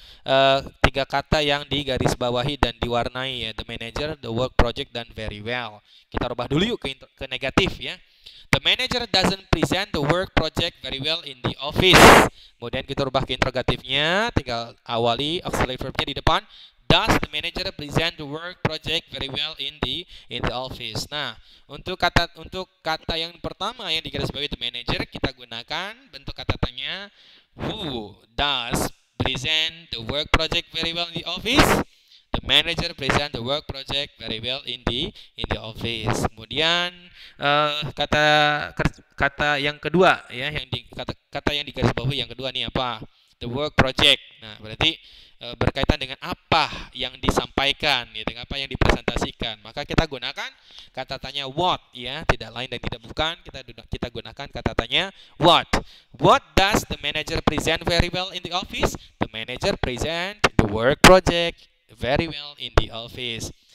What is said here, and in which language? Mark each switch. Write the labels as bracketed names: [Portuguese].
[Indonesian] 3 kata yang digarisbawahi dan diwarnai ya. [English] The manager, the work project, dan very well. [Indonesian] Kita rubah dulu yuk ke negatif ya. [English] The manager doesn't present the work project very well in the office. [Indonesian] Kemudian kita rubah ke interrogatifnya. Tinggal awali auxiliary verbnya di depan. [English] does the manager present the work project very well in the office? [Indonesian] Nah, untuk kata yang pertama yang digarisbawahi the manager, kita gunakan bentuk kata tanya [English] who does present the work project very well in the office? The manager present the work project very well in the office. [Indonesian] Kemudian kata yang kedua ya, kata yang digarisbawahi yang kedua nih apa? The work project. Nah, berarti berkaitan dengan apa yang disampaikan, ya, dengan apa yang dipresentasikan. Maka kita gunakan kata tanya what, ya, tidak lain dan tidak bukan. Kita gunakan kata tanya what. [English] What does the manager present very well in the office? The manager present the work project very well in the office.